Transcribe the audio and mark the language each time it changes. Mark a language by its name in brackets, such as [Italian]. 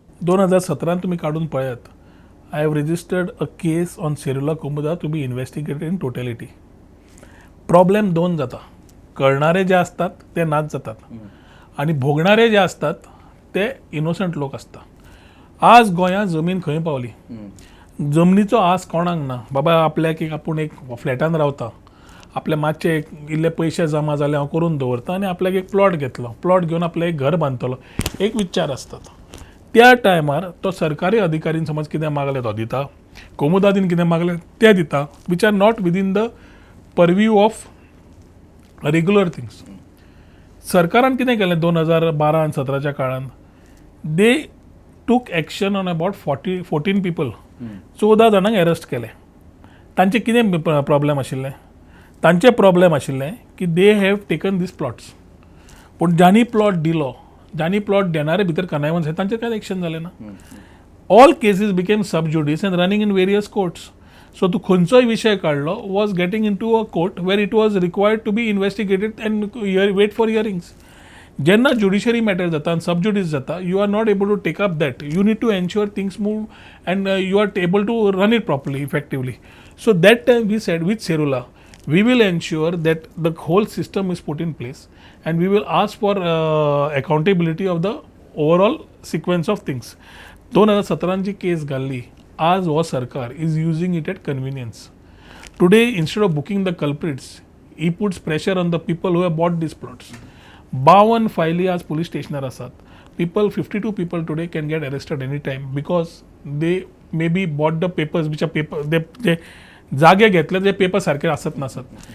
[Marathi] 2017 तुम्ही काढून पळयात. [English] I have registered a case on सेरुला कोमनीदाद to be investigated in totality. [Goan Konkani] Problem 2 जाता. [Marathi] कळणारे जे असतात ते नाच जातात आणि भोगणारे जे असतात ते इनोसंट लोक असतात. [Goan Konkani] आज गोंयांत जमीन खंय पावली. जमनीचो आस कोणाक ना. बाबा आपल्याक एक आपूण एक फ्लॅटान रावता, आपले मातशे इल्ले पयशे जमा जाले हांव करून दवरता आनी आपल्याक एक प्लॉट घेतलो, प्लॉट घेवन आपलें एक घर बांदतलो. एक विचार आसतात. त्या टायमार तो सरकारी अधिकारीन समज कितें मागलें तो दिता, कोमूदादीन कितें मागलें तें दिता, [English] Which are not within the purview of regular things. [Goan Konkani] सरकारान कितें केलें 2012 आनी 17च्या काळान? [English] They took action on about 14 people. [Goan Konkani] 14 जाणांक अरेस्ट केले. तांचे कितें प्रॉब्लेम आशिल्ले? तांचे प्रॉब्लेम आशिल्ले की [English] They have taken these plots. [Goan Konkani] पूण ज्यांनी प्लॉट दिलो, ज्यांनी प्लॉट देणारे भितर कनायवन्स तांचेर कांय एक्शन जालें ना. [English] All cases became sub judice and running in various courts. [Goan Konkani] So तूं खंयचोय विशय काडलो [English] Was getting into a court where it was required to be investigated and wait for hearings. [Goan Konkani] जेन्ना ज्युडिशरी मॅटर जाता आनी सब ज्युडिस जाता, [English] You are not able to take up that. You need to ensure things move and you are able to run it properly, effectively. So that time we said with Serula, we will ensure that the whole system is put in place and we will ask for accountability of the overall sequence of things. [Goan Konkani] 2017 ची केस घाल्ली. आज हो सरकार [English] is using it at convenience. Today instead of booking the culprits, he puts pressure on the people who have bought these plots. [Goan Konkani] 52 फायली आज police stationer आसात. [English] People, 52 people today can get arrested anytime because they maybe bought the papers which are paper, they [Goan Konkani] जागे घेतले ते paper सारके आसत नासत.